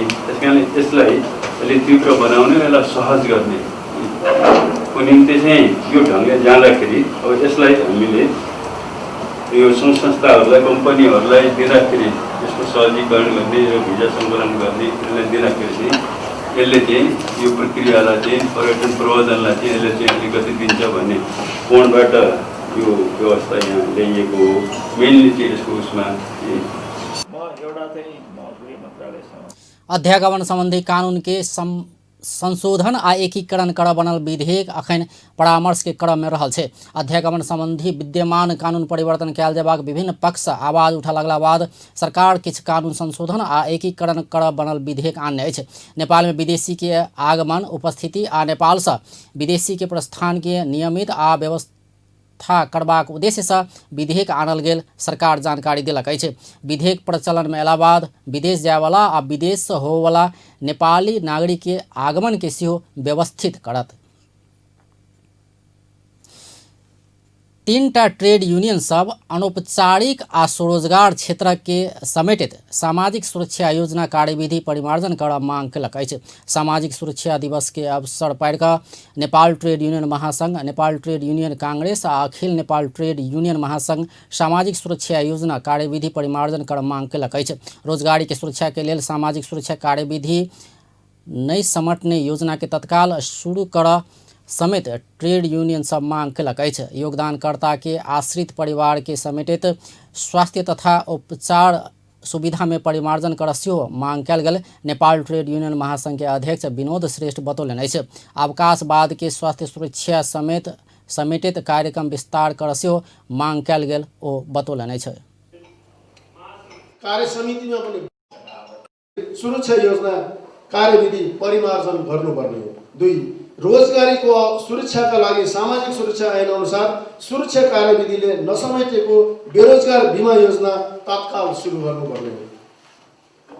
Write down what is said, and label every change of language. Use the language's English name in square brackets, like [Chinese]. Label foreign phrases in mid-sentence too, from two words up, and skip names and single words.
[Nepali] त्यस कारणले त्यसलाई अलिक तीव्र बनाउने र यसलाई सहज गर्ने को निम्ति चाहिँ यो ढङ्गले जाँदाखेरि अब यसलाई हामीले यो संस्थाहरूलाई कम्पनीहरूलाई दिँदाखेरि यसको सहजीकरण गर्ने र भिजा सङ्कलन गर्ने यसलाई दिँदाखेरि चाहिँ यसले चाहिँ यो प्रक्रियालाई चाहिँ पर्यटन प्रवर्धनलाई चाहिँ यसले चाहिँ अलिकति दिन्छ भन्ने कोणबाट यो व्यवस्था यहाँ ल्याइएको हो। मेनली चाहिँ यसको उसमा [Maithili] अध्यागमन संबंधी कानून के संशोधन आ एकीकरण कर बनल विधेयक अखन परामर्श के क्रम में रहल छै। अध्यागमन संबंधी विद्यमान कानून परिवर्तन कयल जेबाक विभिन्न पक्ष आवाज उठा लगला बाद सरकार किछु कानून संशोधन आ एकीकरण कर बनल विधेयक आनने अछि। नेपाल में विदेशी के आगमन उपस्थिति आ नेपाल से विदेशी के प्रस्थान के नियमित आ व्यवस्था करबाक उद्देश्य से विधेयक आनल गेल सरकार जानकारी दिलक अछि। विधेयक प्रचलन में अयला बाद विदेश जायवाला आ विदेश से होवाला नेपाली नागरिक के आगमन के सेहो व्यवस्थित करत। 3टा ट्रेड यूनियन सब अनौपचारिक आ स्वरोजगार क्षेत्र के समेटित सामाजिक सुरक्षा योजना कार्यविधि परिमार्जन कर मांग कयलक अछि। सामाजिक सुरक्षा दिवस के अवसर पर नेपाल ट्रेड यूनियन महासंघ, नेपाल ट्रेड यूनियन कांग्रेस आ अखिल नेपाल ट्रेड यूनियन महासंघ सामाजिक सुरक्षा योजना कार्यविधि परिमार्जन कर मांग कयलक अछि। रोजगारी के सुरक्षा के लेल सामाजिक सुरक्षा कार्यविधि नई समटने योजना के तत्काल शुरू कर समेत ट्रेड यूनियन सब मांग कयलक अछि। योगदानकर्ता के आश्रित परिवार के समेटित स्वास्थ्य तथा उपचार सुविधा में परिमार्जन कर सेहो मांग कयल गेल। नेपाल ट्रेड यूनियन महासंघ के अध्यक्ष विनोद श्रेष्ठ बतौलनि अछि। अवकाश बाद के स्वास्थ्य सुरक्षा समेटित कार्यक्रम विस्तार कर सेहो मांग कयल गेल ओ बतौलनि अछि। [Nepali] कार्य समितिमा पनि सुरक्षा योजना कार्यविधि परिमार्जन गर्नुपर्ने हो। 2 रोजगारीको सुरक्षाका लागि सामाजिक सुरक्षा ऐन अनुसार सुरक्षा कार्यविधिले नसमेटेको बेरोजगार बीमा योजना तत्काल सुरु गर्नुपर्ने हो।